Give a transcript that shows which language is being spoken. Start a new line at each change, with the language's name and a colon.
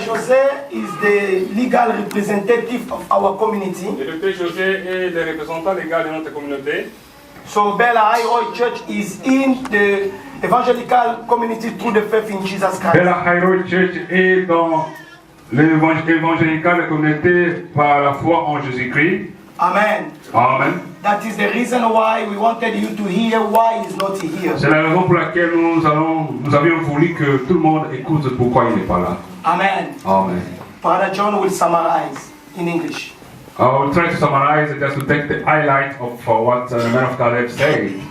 English: José is the legal representative of our community.
French: Le Dr. José est le représentant légal de notre communauté.
English: So Bella Highroad Church is in the evangelical community through the faith in Jesus Christ.
French: Bella Highroad Church est dans l'évangélical communauté par la foi en Jésus-Christ.
English: Amen. Amen. That is the reason why we wanted you to hear why he's not here.
French: C'est la raison pour laquelle nous avions voulu que tout le monde écoute pourquoi il n'est pas là.
English: Amen. Amen. Father John will summarize in English. I will try to summarize it just to take the highlight of what the man of God has said.